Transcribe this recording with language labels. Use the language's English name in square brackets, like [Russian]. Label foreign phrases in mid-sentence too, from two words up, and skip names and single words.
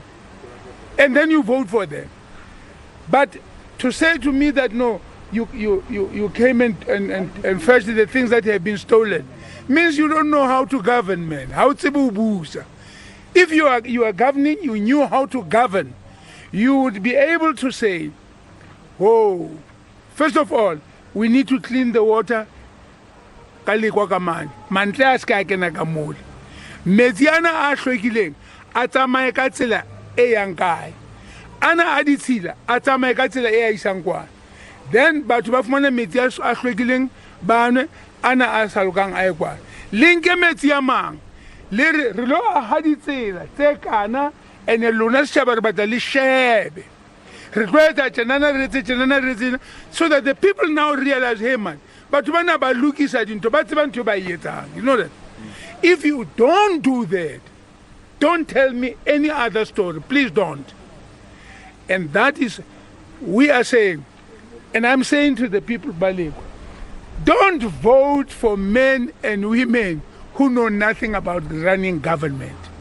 [English] And then you vote for them. But to say to me that no, you came and fetched the things that have been stolen, means you don't know how to govern, man. How to if you are governing, you knew how to govern, you would be able to say, oh, first of all, we need to clean the water. [Southern Sotho] Mantle a ska kena ka mole. Metsiana a hlwekileng a tsamaye ka tsela e yang kae. Ana a ditshila a tsamaye ka tsela e isang kwa. Then batho ba fumana metsi a hlwekileng ba nwe, ana a sa lokang a ye kwa. Linke metsi a mang le re lo aha ditsela tse kana ene lona setjhaba re batla le shebe re tlo etsa tjenana re etse [English] so that the people now realize, hey man, [Southern Sotho] batho bana ba lokisa dintho ba tseba ntho ba e etsang. [English] You know that? If you don't do that, don't tell me any other story. Please don't. And that is, we are saying, and I'm saying to the people, Baleko, don't vote for men and women who know nothing about running government.